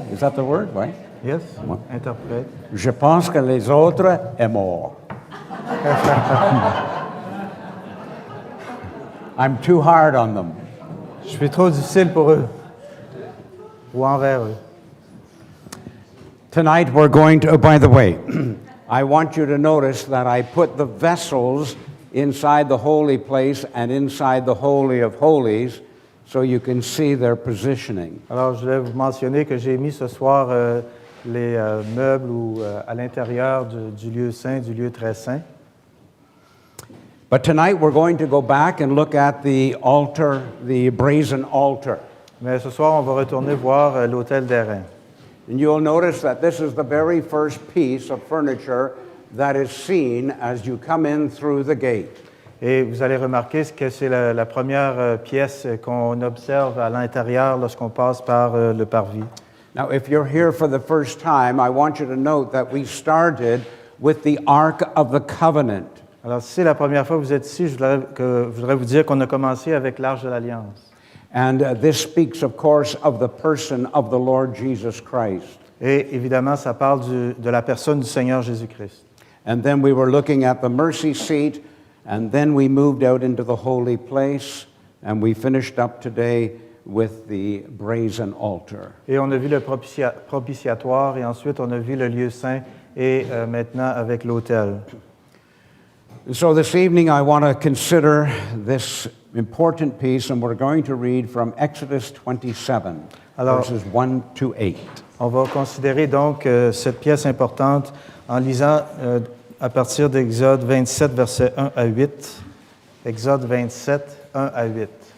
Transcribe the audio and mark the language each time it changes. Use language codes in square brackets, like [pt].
[en] Is that the word? [fr] Oui. [en] Yes, [fr] Ouais. interprète. Je pense que les autres est mort. [en] I'm too hard on them. [fr] Je suis trop difficile pour eux ou envers eux. [en] Tonight we're going to, oh, by the way, I want you to notice that I put the vessels inside the holy place and inside the Holy of Holies so you can see their positioning. [fr] Alors, je voulais vous mentionner que j'ai mis ce soir les meubles à l'intérieur du lieu saint, du lieu très saint. [en] But tonight we're going to go back and look at the altar, the brazen altar. [fr] Mais ce soir, on va retourner voir l'autel d'airain. [en] And you'll notice that this is the very first piece of furniture that is seen as you come in through the gate. [fr] Et vous allez remarquer que c'est la première pièce qu'on observe à l'intérieur lorsqu'on passe par le parvis. [en] Now, if you're here for the first time, I want you to note that we started with the Ark of the Covenant. [fr] Alors, si c'est la première fois que vous êtes ici, je voudrais vous dire qu'on a commencé avec l'Arche de l'Alliance. [en] And this speaks, of course, of the person of the Lord Jesus Christ. [fr] Et évidemment, ça parle de la personne du Seigneur Jésus-Christ. [en] And then we were looking at the mercy seat, and then we moved out into the holy place, and we finished up today with the brazen altar. [fr] Et on a vu le propitiatoire, et ensuite on a vu le lieu saint, et maintenant avec l'autel. [en] So this evening I want to consider this important piece, and we're going to read from Exodus 27, verses 1 to 8. [fr] On va considérer donc cette pièce importante en lisant à partir d'Exode 27, versets 1 à 8. Exode 27, 1 à 8.